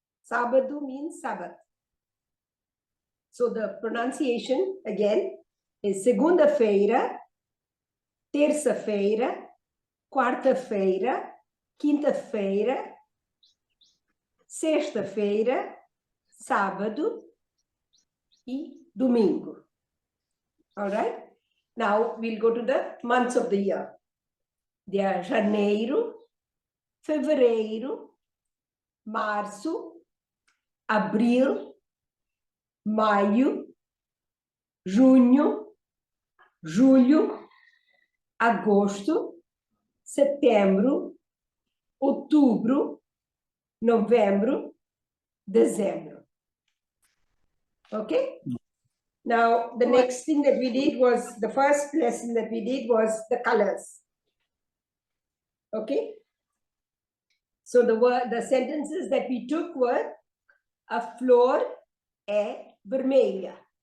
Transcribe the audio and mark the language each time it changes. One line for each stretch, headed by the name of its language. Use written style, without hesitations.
English: Sábado means Sabbath. So the pronunciation, again, is
Portuguese: segunda-feira, terça-feira, quarta-feira, quinta-feira, sexta-feira, sábado e domingo.
English: All right? Now we'll go to the months of the year.
Portuguese: They are janeiro, fevereiro, março, abril, maio, junho, julho, agosto, setembro, outubro, novembro, dezembro.
English: Okay. Now, the next thing that we did was, the first lesson that we did was the colors. Okay. So the sentences that we took were:
Portuguese: a flor é vermelha.